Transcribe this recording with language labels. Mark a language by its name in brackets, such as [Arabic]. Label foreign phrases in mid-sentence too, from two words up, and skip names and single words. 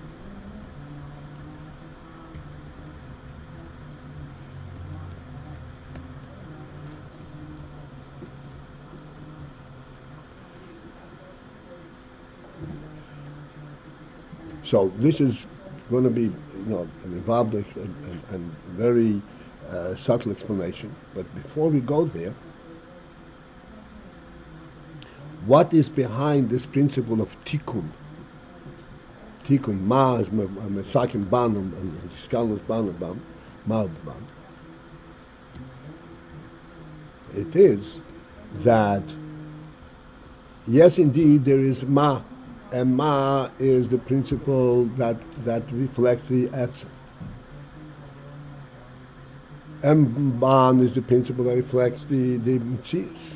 [English] So this is going to be, an involved and very subtle explanation. But before we go there, what is behind this principle of tikkun? Tikkun, ma is mesakim ban and skalus ban, ma ban. It is that, yes, indeed, there is ma, and ma is the principle that reflects the etzem. And ban is the principle that reflects the mitzias.